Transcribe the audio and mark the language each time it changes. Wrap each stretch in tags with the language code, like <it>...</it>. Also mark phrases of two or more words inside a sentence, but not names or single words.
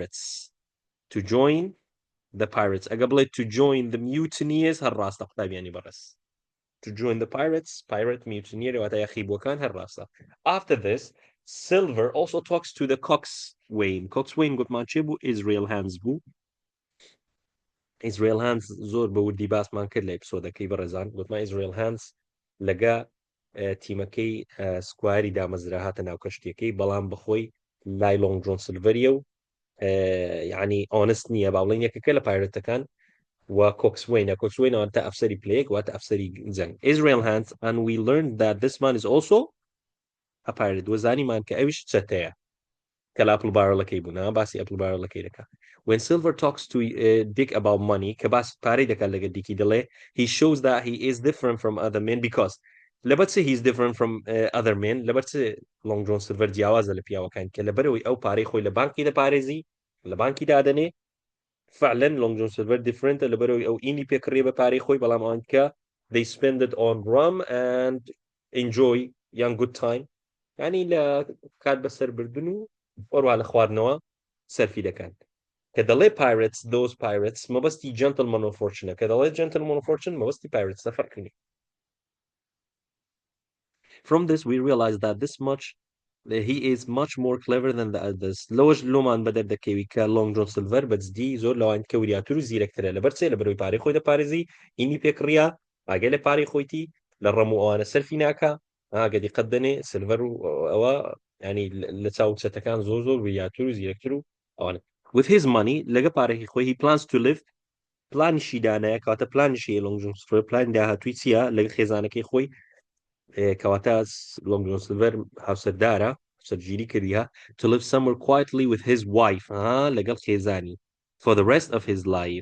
<en>pirates</en> <ckb>ئەگە بڵێ</ckb> <en>to join the mutineers</en> <ckb>هەر ڕاستە قوتابیانی بەڕێز</ckb> <en>to join the pirates pirate mutineer</en> <ckb>واتە یاخیبووەکان هەر ڕاستە</ckb> <en>after this Silver also talks to the coxswain</en> <ckb>گوتمان چێ بوو Israel Hands بوو Israel Hands زۆر بە وردی باسمان کرد لە ئەپیسۆدەکەی بەڕێزان گوتمان</ckb> <en>Israel Hands لەگە تیمەکەی سکواری دامەزرا هاتە ناو کەشتیەکەی بەڵام بەخۆی لای Long John Silvery و يعني honest نییە باڵێن یەکەکە لە پایرەتەکان و کۆکسوین واتە ئەفسەری پلێک واتە ئەفسەری جەنگ Israel Hands and we learned that this man is also a pirate</en> <ckb>وەزانیمان کە ئەویش چەتەیە کە لە ئەپڵ بارەڵەکەی بوونا باسی ئەپڵ بارەڵەکەی دەکات.</ckb> <en>when Silver talks to Dick about money</en> <ckb>کە باس پارەی دەکات لەگە دیکی دەڵێ</ckb> <en>he shows that he is different from other men because لەبەر</en> <ckb>چ</ckb> <en>he's different from other men</en> <ckb>لەبەر چ لۆنگ جۆن سیلڤەر جیاوازە لە پیاوەکان کە لەبەرەوەی ئەو پارەی خۆی لە بانکی دەپارێزی لە بانکی دادەنێ فعلا لۆنگ جۆن سیلڤەر دیفرنتە لەبەرەوەی ئەو ئینی پێکڕێ بە پارەی خۆی بەڵام ئەوان کە</ckb> <en>they spend it on rum and enjoy young good time</en> <ckb>ینی لە کات بەسەر بردن و وەروە لە خواردنەوە سەرفی دەکەن کە دەڵێ</ckb> <en>pirates those pirates</en> <ckb>مەبەستی</ckb> <en>gentleman of fortune</en> <ckb>کە دەڵێ</ckb> <en>gentleman of fortune</en> <ckb>مەبەستی pirates نەفەرقنی.</ckb> <en>From this we realize that he is much more clever than the others.</en> <ckb>لەوەش لۆمان بەدەر دەکەوی کە لۆنگ جۆن سیلڤەر بەجددی زۆر لەوان کەوریاتر و زیرەکترە لەبەر چێ لەبەرەوەی پارەی خۆی دەپارێزی ئینی پێکڕیا ئاگە لە پارەی خۆیتی لە ڕەم و ئەوانە سەرفی ناکا ئاگە دیقەت دەنێ سیلڤەر و ئەوە ینی لە چاو چەتەکان زۆر وریاتر و زیرەکتر و ئەوانە.</ckb> <en>with his money</en> <ckb>لەگە پارێکی خۆی</ckb> <en>he plans to live</en> <ckb>پلانیشی دانایە کاتە پلانیشی لۆنگ جۆن سیلڤەر پلانی داهاتووی چییە لەگە خێزانەکەی خۆی کەواتە لۆنگ جۆن سیلڤەر هاوسەردارە سەرگیری کردیە</ckb> <en>to live somewhere quietly with his wife</en> <ckb>لەگەڵ خێزانی</ckb> <en>for the rest of his life.</en>